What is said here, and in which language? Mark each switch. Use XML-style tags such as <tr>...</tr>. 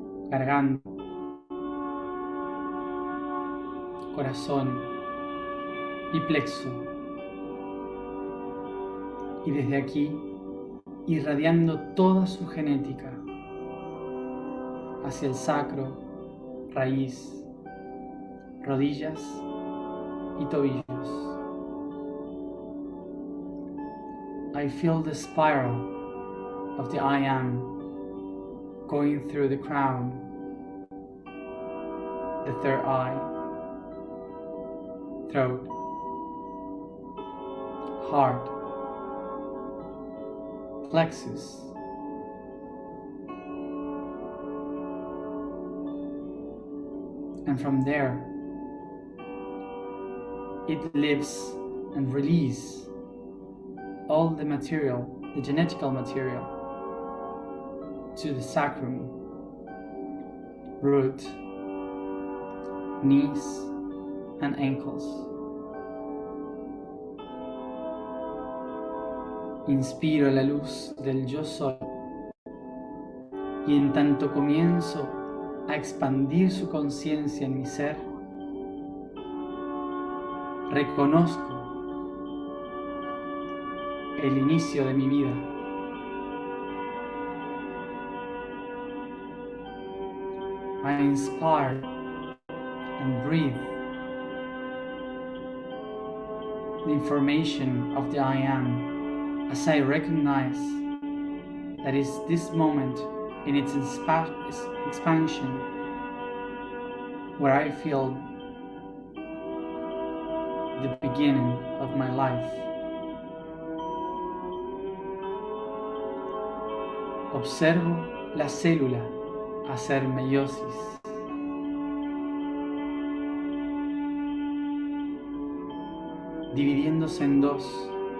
<es>garganta, corazón y plexo, y desde aquí irradiando toda su genética hacia el sacro, raíz, rodillas y tobillos.</es> <en>I feel the spiral of the I am going through the crown, the third eye, throat, heart, plexus, and from there it lives and releases all the material, the genetical material, to the sacrum, root, knees and ankles.</en> <es>Inspiro la luz del yo soy y en tanto comienzo a expandir su conciencia en mi ser, reconozco el inicio de mi vida.</es> <en>I inspire and breathe the information of the I am as I recognize that is this moment in its expansion where I feel the beginning of my life.</en> <es>Observo la célula hacer meiosis. Dividiéndose en dos.</es>